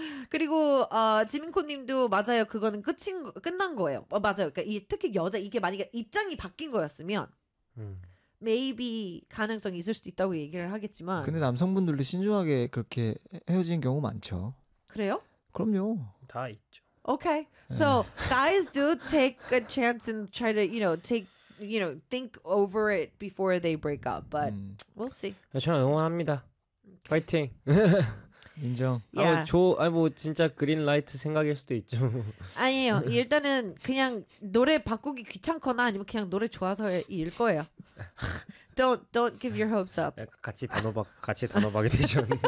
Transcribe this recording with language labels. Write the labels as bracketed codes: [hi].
[ko] 그리고 지민코님도 맞아요. 그거는 끝난 거예요. 어, 맞아요. 그러니까 특히 여자 이게 만약에 입장이 바뀐 거였으면 maybe 가능성이 있을 수도 있다고 얘기를 하겠지만 근데 남성분들도 신중하게 그렇게 헤어지는 경우 많죠. 그래요? 그럼요. 다 있죠. [en] Okay. So guys do take a chance and try to, you know, think over it before they break up. But we'll see. [ko] 저는 응원합니다. 파이팅. 인정. 아, 저 아니 뭐 진짜 그린 라이트 생각일 수도 있죠. 아니에요. 일단은 그냥 노래 바꾸기 귀찮거나 아니면 그냥 노래 좋아서일 거예요. [en] Don't give your hopes up. [ko] 같이 단호박이 되죠.